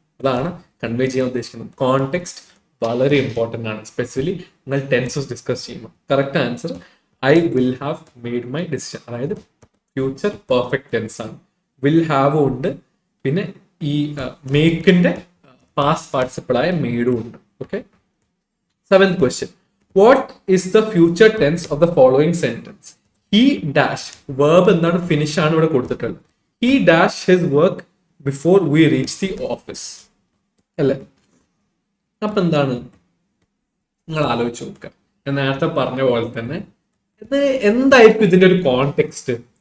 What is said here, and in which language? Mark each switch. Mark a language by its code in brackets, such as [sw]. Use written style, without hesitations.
[ml] അതാണ് കൺവേ ചെയ്യാൻ ഉദ്ദേശിക്കുന്നത്. കോണ്ടെക്സ്റ്റ് വളരെ ഇമ്പോർട്ടന്റ് ആണ്, സ്പെഷ്യലി നിങ്ങൾ ടെൻസസ് ഡിസ്കസ് ചെയ്യുമ്പോൾ. [en] Correct answer I will have made my decision, അതായത് future perfect tense ആണ്. [ml] വിൽ ഹാവ് ഉണ്ട്, പിന്നെ ഈ മേക്കിന്റെ പാസ്റ്റ് പാർട്ടിസിപ്പിൾ ആയ മെയ്ഡും ഉണ്ട്. [en] Okay, 7th question. What is the future tense of the following sentence? He dash, verb എന്താണ്? [ml] Finish ആണ് ഇവിടെ കൊടുത്തിട്ടുള്ളത്. [en] He dash his work before we reach the office, അല്ലേ? [ml] അപ്പൊ എന്താണ്? നിങ്ങൾ ആലോചിച്ച് നോക്കുക. ഞാൻ നേരത്തെ പറഞ്ഞ പോലെ തന്നെ ഇത് എന്തായിരിക്കും ഇതിന്റെ ഒരു കോണ്ടെക്സ്റ്റ്?